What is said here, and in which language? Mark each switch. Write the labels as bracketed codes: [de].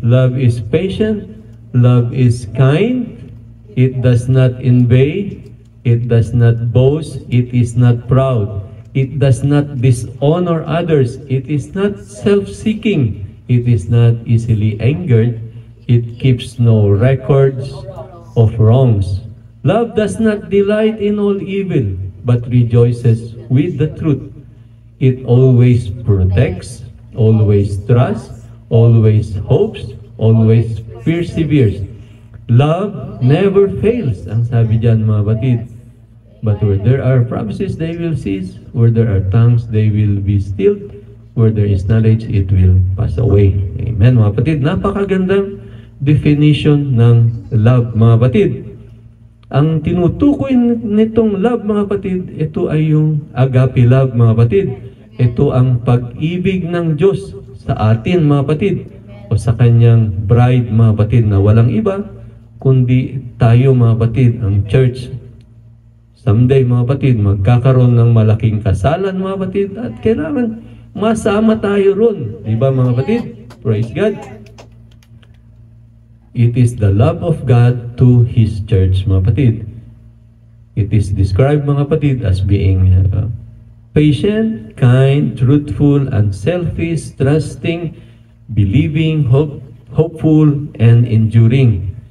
[en] Love is patient, love is kind, it does not envy, it does not boast, it is not proud, it does not dishonor others, it is not self-seeking, it is not easily angered, it keeps no records of wrongs. Love does not delight in all evil, but rejoices with the truth. It always protects, always trusts, always hopes, always perseveres. Love never fails, [tl] ang sabi diyan, mga batid. [en] But where there are promises, they will cease. Where there are tongues, they will be stilled. Where there is knowledge, it will pass away. [tl] Amen, mga batid. Napakagandang definition ng love, mga batid. Ang tinutukoy nitong love, mga batid, ito ay yung agape love, mga batid. Ito ang pag-ibig ng Diyos sa atin, mga batid, o sa kanyang bride, mga batid, na walang iba kundi tayo, mga batid, ang church. Someday, mga batid, magkakaroon ng malaking kasalan, mga batid, at kailangan masama tayo ron. Diba, mga batid? [en] Praise God. It is the love of God to His church, [tl] mga patid. [en] It is described, [tl] mga patid, [en] as being patient, kind, truthful, unselfish, trusting, believing, hopeful, and enduring.